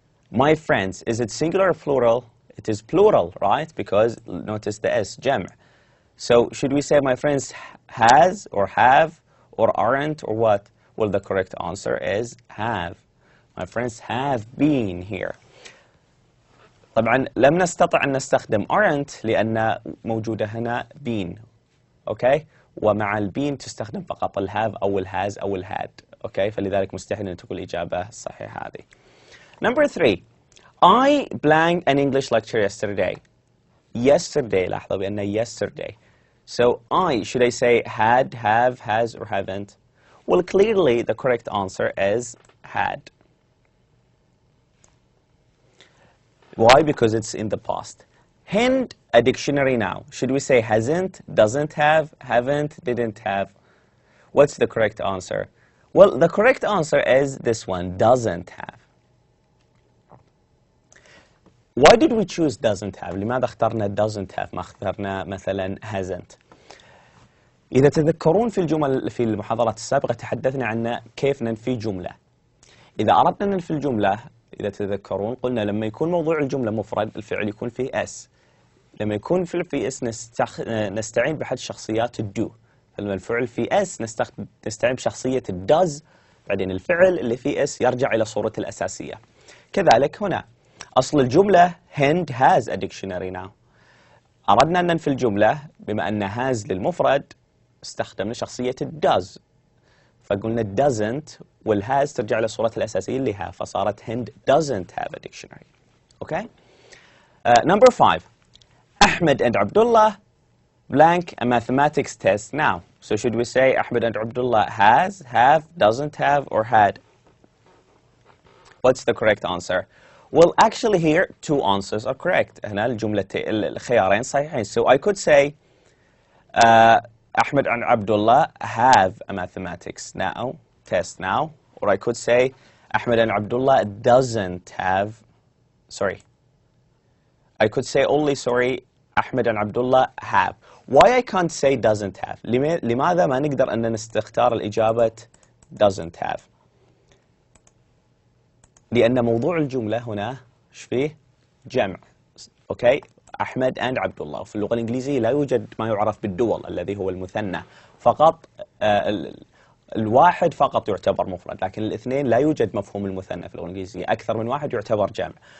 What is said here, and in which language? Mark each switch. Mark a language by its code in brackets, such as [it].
[en] My friends, is it singular or plural? It is plural, right? Because notice the S, jam'. So should we say my friends has or have or aren't or what? Well, the correct answer is have. My friends have been here. [ar] طبعا لم نستطع أن نستخدم aren't لأن موجودة هنا been. [en] Okay? [ar] ومع البين تستخدم فقط الهاف أو الهاز أو الهاد. [en] Okay? [ar] فلذلك مستحيل أن تكون الإجابة الصحيحة هذه. [en] Number 3. I blanked an English lecture yesterday. Yesterday. [ar] لاحظوا بأن yesterday. [en] So I, should I say had, have, has, or haven't? Well, clearly the correct answer is had. Why? Because it's in the past. Hind, a dictionary now. Should we say hasn't, doesn't have, haven't, didn't have? What's the correct answer? Well, the correct answer is this one, doesn't have. Why did we choose doesn't have? [ar] لماذا اخترنا doesn't have ما اخترنا مثلا hasn't؟ إذا تذكرون في الجمل في المحاضرات السابقة تحدثنا عن كيف ننفي جملة. إذا أردنا ننفي الجملة إذا تذكرون قلنا لما يكون موضوع الجملة مفرد الفعل يكون فيه اس. لما يكون الفعل فيه اس نستعين بأحد شخصيات الدو. لما الفعل فيه اس نستعين بشخصية الداز، بعدين الفعل اللي فيه اس يرجع إلى صورته الأساسية. كذلك هنا أصل الجملة [en] Hind has a dictionary now. [ar] أردنا أن ننفي الجملة بما أن has للمفرد استخدمنا شخصية does، فقلنا doesn't والhas ترجع لصورتها الأساسية اللي have، فصارت [en] Hind doesn't have a dictionary. Okay? Number 5. Ahmed and Abdullah blank a mathematics test now. So should we say Ahmed and Abdullah has, have, doesn't have, or had? What's the correct answer? Well, actually here two answers are correct. [ar] هنا الخيارين صحيحين. [en] So I could say Ahmed and Abdullah have a mathematics test now, or I could say Ahmed and Abdullah doesn't have, I could say only, Ahmed and Abdullah have. Why I can't say doesn't have? [ar] لماذا ما نقدر أن نستختار الإجابة doesn't have؟ لأن موضوع الجملة هنا إيش فيه؟ جمع. أوكي؟ أحمد and عبد الله. وفي اللغة الإنجليزية لا يوجد ما يعرف بالدول الذي هو المثنى، فقط الواحد فقط يعتبر مفرد، لكن الاثنين لا يوجد مفهوم المثنى في اللغة الإنجليزية، أكثر من واحد يعتبر جمع.